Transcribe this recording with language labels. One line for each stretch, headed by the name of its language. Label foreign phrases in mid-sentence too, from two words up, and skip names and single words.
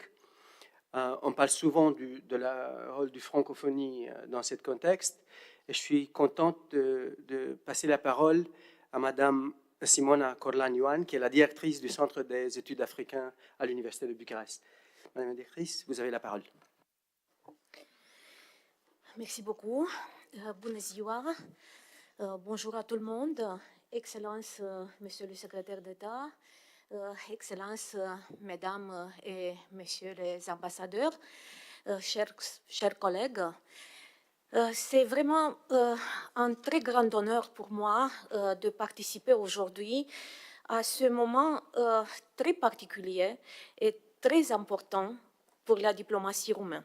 French: On parle souvent du rôle du francophonie dans ce contexte. Et je suis contente de passer la parole à Madame Simona Corlan-Ioan, qui est la directrice du Centre des études africaines à l'Université de Bucarest. Madame la directrice, vous avez la parole. Merci beaucoup.
Romanian: Bună ziua.
French: Bonjour à tout le monde. Excellence, Monsieur le Secrétaire d'État, Excellence, Mesdames et Messieurs les ambassadeurs, chers collègues. C'est vraiment un très grand honneur pour moi de participer aujourd'hui à ce moment très particulier et très important pour la diplomatie roumaine.